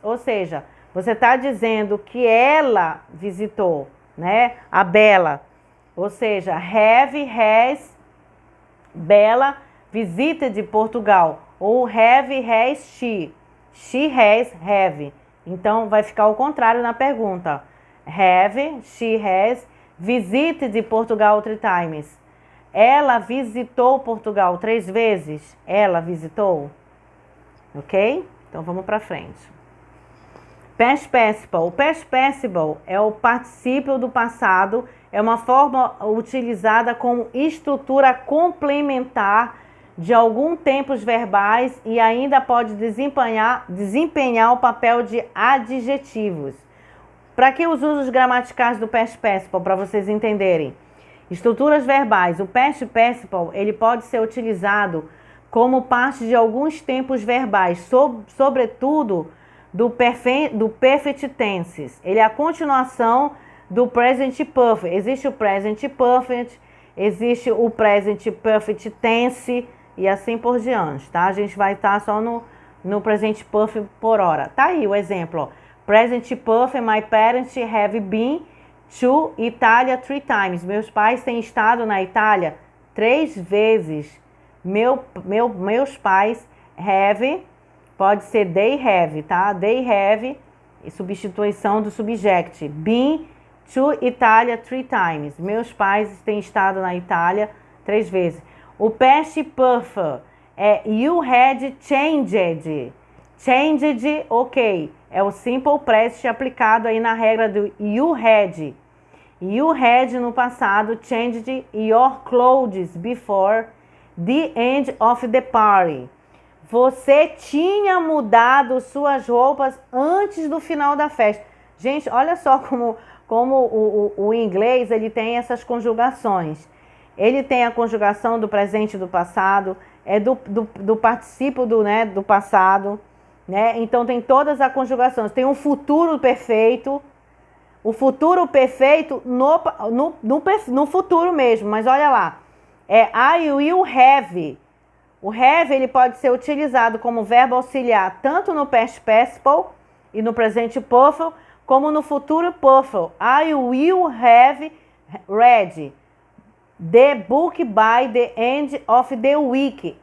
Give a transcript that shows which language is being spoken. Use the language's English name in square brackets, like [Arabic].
[Portuguese] Ou seja, você está dizendo que ela visitou, né? A Bela. Ou seja, [English] has Bella visited Portugal. Ou has she. She has have. [Portuguese] Então, vai ficar o contrário na pergunta. [English] She has visited Portugal 3 times. [Portuguese] Ela visitou Portugal 3 vezes? Ela visitou? Ok? Então, vamos para frente. Past participle. O past participle é o particípio do passado. É uma forma utilizada como estrutura complementar de alguns tempos verbais e ainda pode desempenhar o papel de adjetivos. Para que os usos gramaticais do past participle? Para vocês entenderem. Estruturas verbais. O past participle ele pode ser utilizado como parte de alguns tempos verbais, sobretudo do perfect tenses. Ele é a continuação do present perfect. Existe o present perfect, existe o present perfect tense e assim por diante, tá? A gente vai estar só no present perfect por hora. Tá aí o exemplo, ó. [English] Present perfect, my parents have been to Italia 3 times. [Portuguese] Meus pais têm estado na Itália 3 vezes. Meus pais [English] have, pode ser they have, [Portuguese] tá? [English] They have, [Portuguese] substituição do subject. [English] Been to Italia 3 times. [Portuguese] Meus pais têm estado na Itália 3 vezes. O past perfect é [English] you had changed. [Portuguese] Changed, ok. É o simple present aplicado aí na regra do you had. [English] You had [Portuguese] no passado [English] changed your clothes before the end of the party. [Portuguese] Você tinha mudado suas roupas antes do final da festa. Gente, olha só como o inglês ele tem essas conjugações. Ele tem a conjugação do presente e do passado, é do participo do passado, né? Então tem todas as conjugações. Tem um futuro perfeito, o futuro perfeito no futuro mesmo, mas olha lá. É [English] I will have. [Portuguese] O have ele pode ser utilizado como verbo auxiliar tanto no past participle e no presente perfect, como no futuro perfect. [English] I will have read the book by the end of the week.